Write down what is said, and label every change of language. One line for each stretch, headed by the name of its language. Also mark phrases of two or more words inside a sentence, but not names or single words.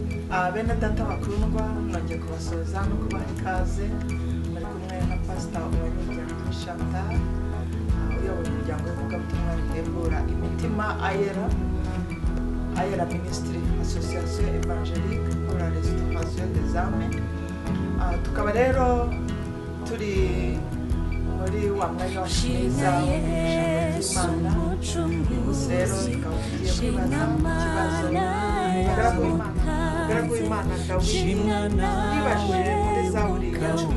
Kinyarwanda: Bene data bakundwa nongeye kubasoza no kubaha ikaze muri kumwe na Pastor Uwanyijyana Chantal uyoboye umuryango w'ivugabutumwa ritegura imitima Ayera Ministry Association Évangélique pour la Restauration des âmes. Tukaba rero turi muri wa mwanya wa mwiza w'ijambo ry'Imana. Rero tukaba tugiye kwibaza ikibazo Garagu Imana Dawidi yibajije muri Zaburi ya